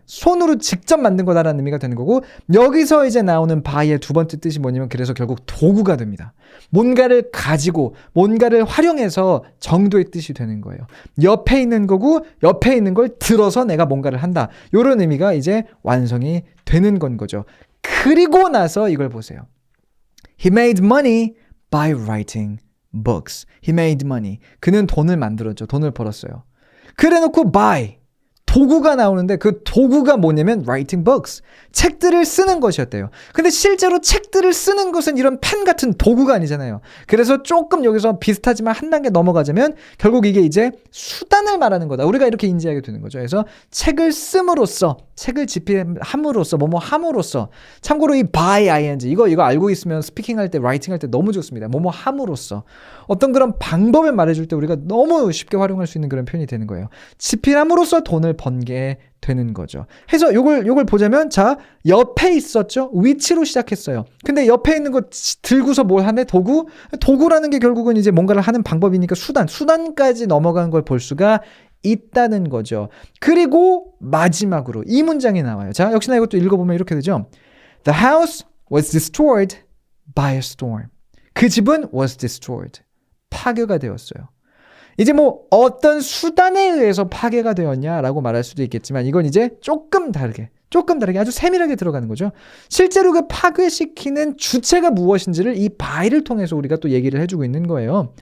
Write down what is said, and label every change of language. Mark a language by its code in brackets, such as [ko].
[ko] 손으로 직접 만든 거다라는 의미가 되는 거고 여기서 이제 나오는 by의 두 번째 뜻이 뭐냐면 그래서 결국 도구가 됩니다. 뭔가를 가지고 뭔가를 활용해서 정도의 뜻이 되는 거예요. 옆에 있는 거고 옆에 있는 걸 들어서 내가 뭔가를 한다. 이런 의미가 이제 완성이 되는 건 거죠. 그리고 나서 이걸 보세요. [en] He made money by writing books. He made money. [ko] 그는 돈을 만들었죠. 돈을 벌었어요. 그래놓고 by 도구가 나오는데 그 도구가 뭐냐면 writing books. 책들을 쓰는 것이었대요. 근데 실제로 책들을 쓰는 것은 이런 펜 같은 도구가 아니잖아요. 그래서 조금 여기서 비슷하지만 한 단계 넘어가자면 결국 이게 이제 수단을 말하는 거다. 우리가 이렇게 인지하게 되는 거죠. 그래서 책을 씀으로써 책을 집필함으로써 뭐뭐 함으로써 참고로 이 by ing 이거 알고 있으면 스피킹 할 때 라이팅 할 때 너무 좋습니다. 뭐뭐 함으로써 어떤 그런 방법을 말해줄 때 우리가 너무 쉽게 활용할 수 있는 그런 표현이 되는 거예요. 집필함으로써 돈을 번 게 되는 거죠. 해서 요걸 보자면 자 옆에 있었죠. 위치로 시작했어요. 근데 옆에 있는 거 들고서 뭘 하네? 도구라는 게 결국은 이제 뭔가를 하는 방법이니까 수단까지 넘어간 걸 볼 수가 있다는 거죠. 그리고 마지막으로 이 문장이 나와요. 자 역시나 이것도 읽어보면 이렇게 되죠. [en] The house was destroyed by a storm. [ko] 그 집은 [en] was destroyed. [ko] 파괴가 되었어요. 이제 뭐 어떤 수단에 의해서 파괴가 되었냐라고 말할 수도 있겠지만 이건 이제 조금 다르게 조금 다르게 아주 세밀하게 들어가는 거죠. 실제로 그 파괴시키는 주체가 무엇인지를 이 by를 통해서 우리가 또 얘기를 해주고 있는 거예요.